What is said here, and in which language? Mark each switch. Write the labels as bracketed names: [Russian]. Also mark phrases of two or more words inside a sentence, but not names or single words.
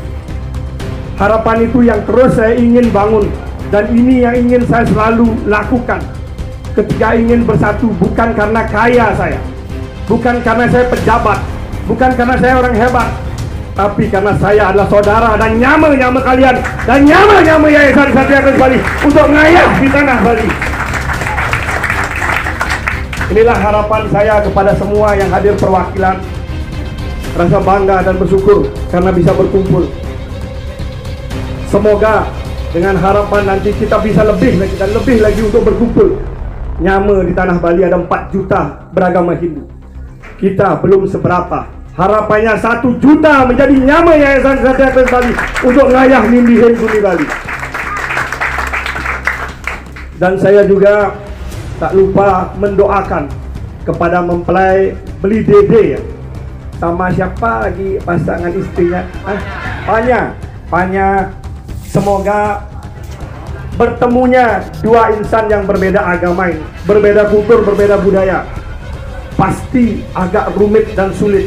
[Indonesian] Harapan itu yang terus saya ingin bangun. Dan ini yang ingin saya selalu lakukan ketika ingin bersatu, bukan karena kaya saya, bukan karena saya pejabat, bukan karena saya orang hebat, tapi karena saya adalah saudara dan nyama-nyama kalian dan nyama-nyama Yayasan Satria Keris Bali untuk ngayah di tanah Bali. Inilah harapan saya kepada semua yang hadir perwakilan. Rasa bangga dan bersyukur karena bisa berkumpul. Semoga dengan harapan nanti kita bisa lebih lagi dan lebih lagi untuk berkumpul. Nyama di tanah Bali ada 4 juta beragama Hindu. Kita belum seberapa, Harapannya 1 juta menjadi nyama Yayasan Satria Kris Bali untuk [Balinese] ngayah nindihin [Indonesian] bumi Bali. Dan saya juga tak lupa mendoakan kepada mempelai beli dede ya. Sama siapa lagi pasangan istrinya? Panya. Semoga bertemunya dua insan yang berbeda agama ini, berbeda kultur, berbeda budaya, pasti agak rumit dan sulit.